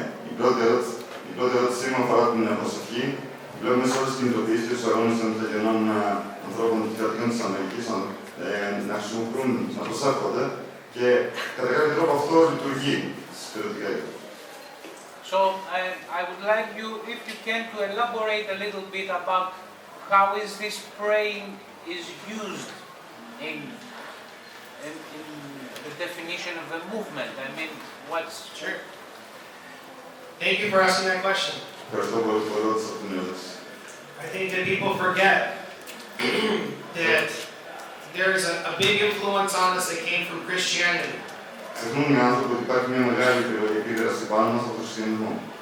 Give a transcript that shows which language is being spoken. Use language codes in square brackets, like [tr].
[el] Η πρώτη ερώτησή μου αφορά την προσευχή. Βλέπουμε σε όλες τις κινητοποιήσεις και τους αγώνες των Ιθαγενών ανθρώπων και κρατικών της Αμερικής να χρησιμοποιούν, να προσεύχονται και κατά κάποιο τρόπο αυτό λειτουργεί στις περιοδικές. [en] So I would like you, if you can, to elaborate a little bit about how is this praying is used in the definition of the movement. I mean, what's... Sure. Thank you for asking that question. [el] Ευχαριστώ πολύ που ερώτησα αυτήν την ερώτηση. [en] I think that people forget that there is a big influence on us that came from Christianity. [el] Ξεχνούν οι άνθρωποι ότι υπάρχει μια μεγάλη επίδραση πάνω μας από τον χριστιανισμό.